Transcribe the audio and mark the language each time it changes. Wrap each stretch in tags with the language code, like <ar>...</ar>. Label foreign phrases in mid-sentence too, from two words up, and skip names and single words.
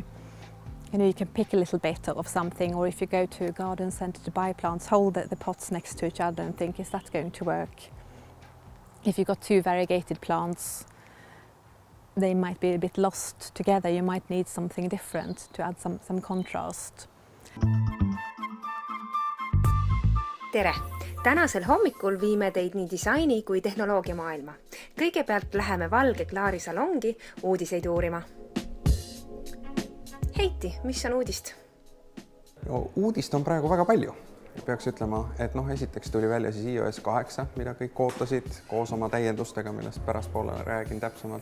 <en>You can pick a little bit of something, or if you go to a garden centre to buy plants, hold the pots next to each other and think, is that going to work? If you've got 2 variegated plants, they might be a bit lost together. You might need something different to add some contrast.</en> <et>Tere! Tänasel hommikul viime teid nii disaini kui tehnoloogia maailma. Kõigepealt läheme Valge Klaari salongi uudiseid uurima. Heiti, mis on uudist? Uudist on praegu väga palju. Peaks ütlema, et esiteks tuli välja siis iOS 8, mida kõik ootasid koos oma täiendustega, millest pärastpoole räägin täpsemalt.</et>